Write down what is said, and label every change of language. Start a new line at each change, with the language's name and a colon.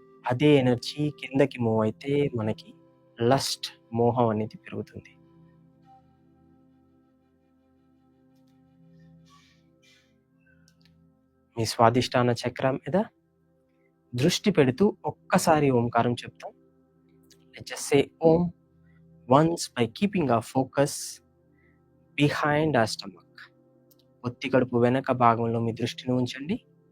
Telugu: అదే ఎనర్జీ కిందకి మూవ్ అయితే మనకి లస్ట్, మోహం అనేది పెరుగుతుంది. మీ స్వాదిష్టాన చక్ర మీద దృష్టి పెడుతూ ఒక్కసారి ఓంకారం చెప్తాం.
English: Let's just say Om once by keeping our focus behind our stomach.
Telugu: పొత్తి కడుపు వెనక భాగంలో మీ దృష్టిని ఉంచండి.